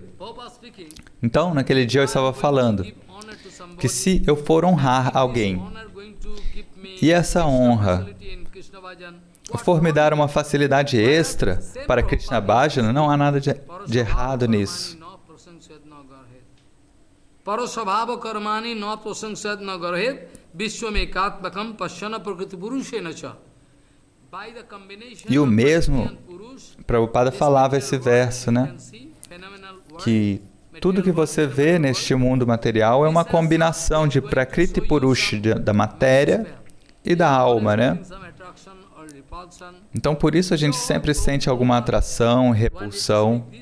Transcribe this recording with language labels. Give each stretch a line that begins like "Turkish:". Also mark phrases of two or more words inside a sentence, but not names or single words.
Portuguese: Então, naquele dia eu estava falando que se eu for honrar alguém e essa honra for me dar uma facilidade extra para Krishna Bhajana, não há nada de errado nisso.
Sanskrit: Parasvabhava karmani na prasangsad na garhed vishwamekatmakam pashyana prakriti purushena cha.
Portuguese: E o mesmo, Prabhupada falava esse verso, né? Que tudo que você vê neste mundo material é uma combinação de
Sanskrit: Prakriti Purusha,
Portuguese: da matéria e da alma, né? Então, por isso a gente sempre sente alguma atração, repulsão.